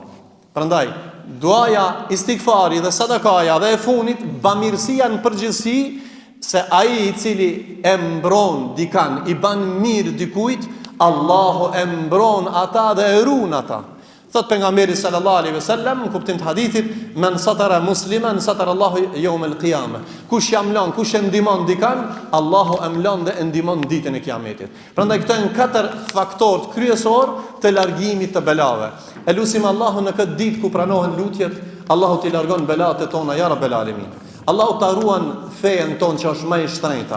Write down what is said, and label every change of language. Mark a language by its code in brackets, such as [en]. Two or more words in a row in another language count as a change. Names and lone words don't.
[sq] Prandaj, duaja, istighfari dhe sadakaja dhe e funit, bamirësia në përgjithësi, se ai i cili e mbron dikan, i ban mirë dikujt, Allahu e mbron ata dhe e ruan ata. Thot pejgamberi [ar] صلى الله عليه وسلم [sq] në kuptim të hadithit, [ar] من ستر مسلما ستر الله يوم القيامة. [sq] Kush jam lan, kush e ndihmon dikan, Allahu e mlon dhe e ndihmon ditën e Kiametit. Prandaj këto janë 4 faktorë kryesor të largimit të belave. E lutim Allahun në këtë ditë ku pranohen lutjet, Allahu t'i largon belat e tona [ar] يا رب العالمين. [sq] Allahu ta ruan fejen ton që është më e shtrenjta.